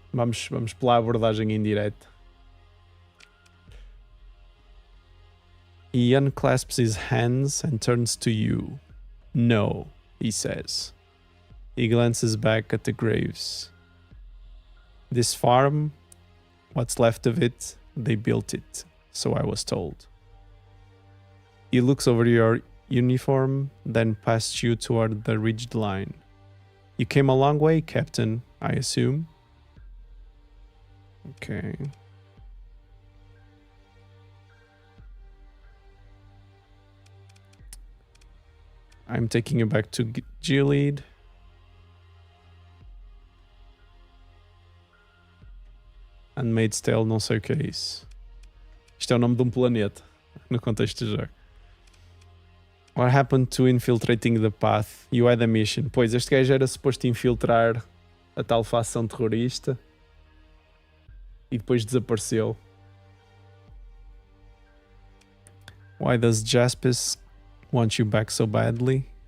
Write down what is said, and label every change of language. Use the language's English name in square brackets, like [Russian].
[Portuguese] Vamos pela abordagem indireta. [English] He unclasps his hands and turns to you. No, he says. He glances back at the graves. This farm, what's left of it, they built it. So I was told. He looks over your uniform, then past you toward the ridged line. You came a long way, Captain, I assume. Okay. I'm taking you back to Gilead. [Portuguese] Handmaid's Tale, não sei o que é isso. Isto é o nome de um planeta, no contexto do jogo. [English] What happened to infiltrating the path? You had a mission. [Portuguese] Pois, este gajo era suposto infiltrar a tal facção terrorista e depois desapareceu. [English] Why does Jaspis want you back so badly?